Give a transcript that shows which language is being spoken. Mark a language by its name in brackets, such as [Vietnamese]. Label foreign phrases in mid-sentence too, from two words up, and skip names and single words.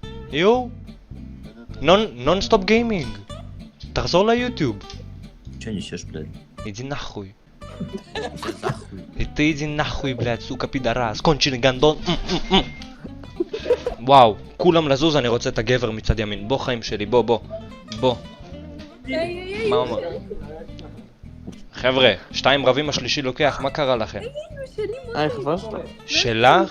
[Hebrew] יו? [English] non-stop gaming. [Hebrew] תחזור ליוטיוב. [Russian] Че несешь, блядь? иди нахуй. Захуй. И ты иди нахуй, блядь, сука, пидорас. конченый גנדון. [Hebrew] וואו, כולם לזוז, אני רוצה את הגבר מצד ימין. בוא חיים שלי, בוא. מה אומר? חבר'ה, 2 רבים, השלישי לוקח, מה קרה לכם? חבר שלך. שלך?